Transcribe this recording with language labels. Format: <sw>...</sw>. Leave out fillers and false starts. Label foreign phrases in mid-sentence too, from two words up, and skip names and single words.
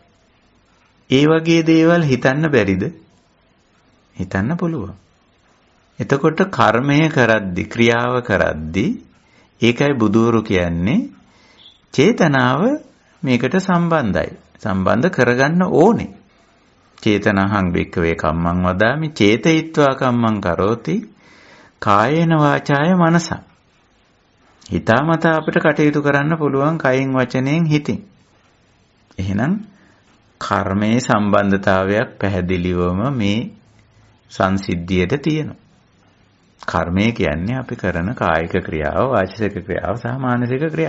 <si>ඒ වගේ දේවල් හිතන්න බැරිද? හිතන්න පුළුවන්. එතකොට කර්මය කරද්දි, ක්‍රියාව කරද්දි ඒකයි බුදුවරු කියන්නේ චේතනාව මේකට සම්බන්ධයි. සම්බන්ධ කරගන්න ඕනේ.</si> <pi>චේතනහං වික්කවේ කම්මං වදාමි චේතයිත්වා කම්මං කරෝති කායේන වාචාය මනස.</pi> <si>හිතාමතා අපිට කටයුතු කරන්න පුළුවන් කයින් වචනයෙන් හිතින්. එහෙනම් කර්මයේ සම්බන්ධතාවයක් පැහැදිලිවම මේ සංසිද්ධියට තියෙනවා. කර්මය කියන්නේ අපි කරන කායික ක්‍රියාව, වාචික ක්‍රියාව සහ මානසික ක්‍රියාව.</si>